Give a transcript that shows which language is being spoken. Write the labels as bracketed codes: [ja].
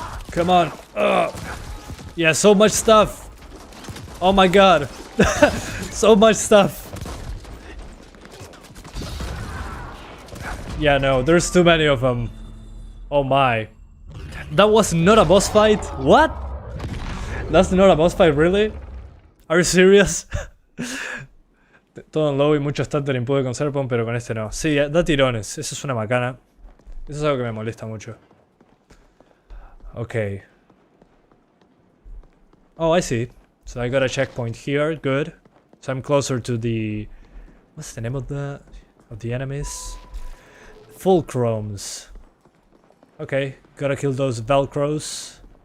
[en] Come on. Ugh. Yeah, so much stuff. Oh my god. So much stuff. Yeah, no, there's too many of them. Oh my. That was not a boss fight? What? That's not a boss fight, really? Are you serious? [es] Todo en low y mucho stuttering pude con Serpon, pero con este no. Sí, da tirones, eso es una macana. Eso es algo que me molesta mucho. [en] Okay. Oh, I see. So I got a checkpoint here. Good. So I'm closer to the... What's the name of the enemies? Fulcrums. Okay. Gotta kill those Velcros.